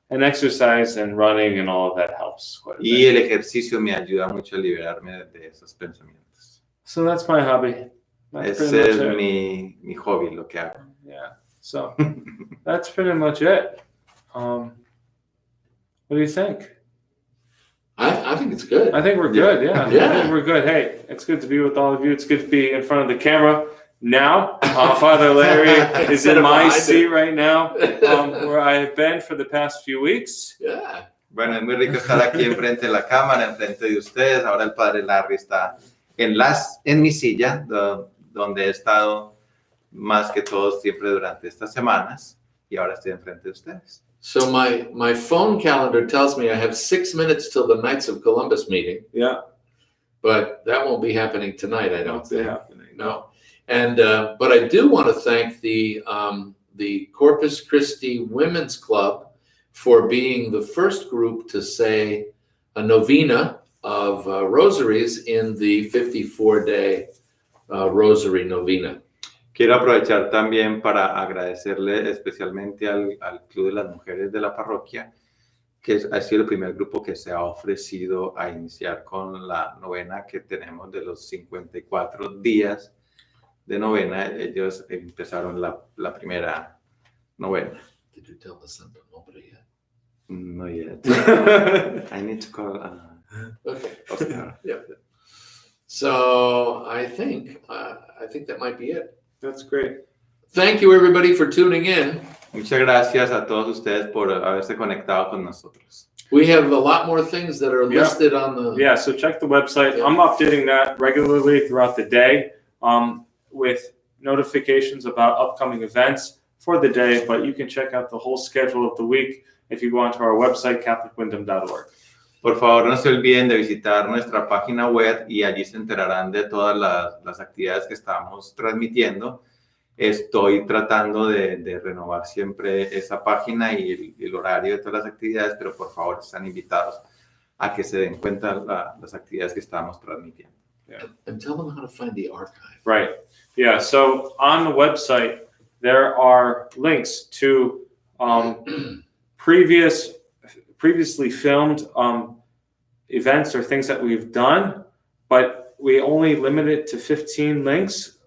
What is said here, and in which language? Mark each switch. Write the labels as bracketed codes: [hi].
[en] And exercise and running and all of that helps quite a [es] Y [en] bit. [es] el ejercicio me ayuda mucho a liberarme de esos pensamientos. [en] So that's my hobby. That's [es] Ese [en] pretty [es] es [en] much it. [es] mi hobby, lo que hago. [en] Yeah. So that's pretty much it. What do you think? I think it's good. I think we're good. Yeah. Yeah. I think we're good. Hey, it's good to be with all of you. It's good to be in front of the camera now. Father Larry is in my seat right now, where I have been for the past few weeks. Yeah. [es] Bueno, es muy rico estar aquí enfrente de la cámara, enfrente de ustedes. Ahora el Padre Larry está en mi silla, donde he estado más que todos siempre durante estas semanas, y ahora estoy enfrente de ustedes. [en] So my phone calendar tells me I have 6 minutes till the Knights of Columbus meeting, Yeah. but that won't be happening tonight, I don't think. happening. No. And but I do want to thank the Corpus Christi Women's Club for being the first group to say a novena of rosaries in the 54-day rosary novena. [es] Quiero aprovechar también para agradecerle especialmente al Club de las Mujeres de la Parroquia, que ha sido el primer grupo que se ha ofrecido a iniciar con la novena que tenemos de los 54 días de novena. Ellos empezaron la primera novena. [en] Did you tell the Santa nobody yet? No yet. I need to call. Okay. Oscar. Yeah. So I think that might be it. That's great. Thank you everybody for tuning in. [es] Muchas gracias a todos ustedes por haberse conectado con nosotros. [en] We have a lot more things that are Yeah. listed on the. Yeah, so check the website. Yeah. I'm updating that regularly throughout the day. with notifications about upcoming events for the day, but you can check out the whole schedule of the week if you go onto our website, catholicwyndham.org. [es] Por favor, no se olviden de visitar nuestra página web y allí se enterarán de todas las actividades que estamos transmitiendo. Estoy tratando de renovar siempre esa página y el horario de todas las actividades, pero por favor están invitados a que se den cuenta las actividades que estamos transmitiendo. [en] Yeah. And tell them how to find the archive. Right. Yeah. So on the website, there are links to previously filmed events or things that we've done, but we only limit it to 15 links.